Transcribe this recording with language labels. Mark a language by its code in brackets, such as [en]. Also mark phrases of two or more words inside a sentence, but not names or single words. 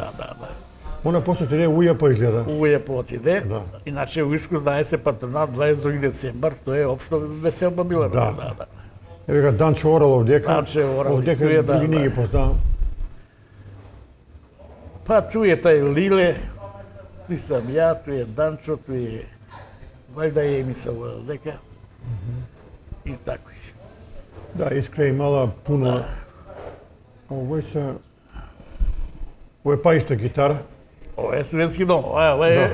[mk] Да. Она после тене Ујапа изгледа. Ујапа отиде. Да. Иначе у Искру знае се патронат 22 децембар, тоа е општо веселба била. Да. Еве га Данчо Орал овдека. Данчо Орал, Овдека тој е, да, други не ги да. познавам. [sr] Па ту е тај Лиле, туј сам ја, туј е Данчо, туј е вајда е Емица овдека. И тако. [mk] Да, Искра е имала пуно. Овој се... Ово е па исто гитара. Ова е студентски дом, ова е